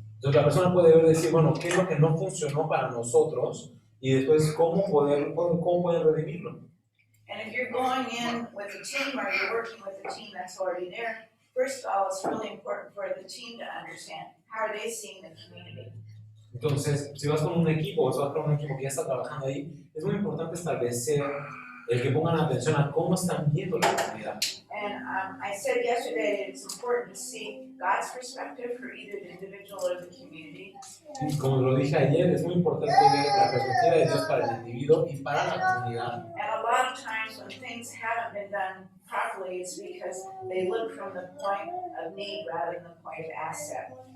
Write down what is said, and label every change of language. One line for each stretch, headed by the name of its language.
Spanish: Entonces la persona puede ver decir, bueno, ¿qué es lo que no funcionó para nosotros? Y después, ¿cómo pueden redimirlo?
English: And if you're going in with a team or you're working with a team that's already there, first of all, it's really important for the team to understand how are they seeing the community.
Spanish: Entonces, si vas con un equipo o si vas con un equipo que ya está trabajando ahí, es muy importante establecer el que pongan atención a cómo están viendo la comunidad.
English: And I said yesterday it's important to see God's perspective for either the individual or the community.
Spanish: Y como lo dije ayer, es muy importante ver la perspectiva de Dios para el individuo y para la comunidad.
English: And a lot of times when things haven't been done properly, it's because they look from the point of need rather than the point of asset.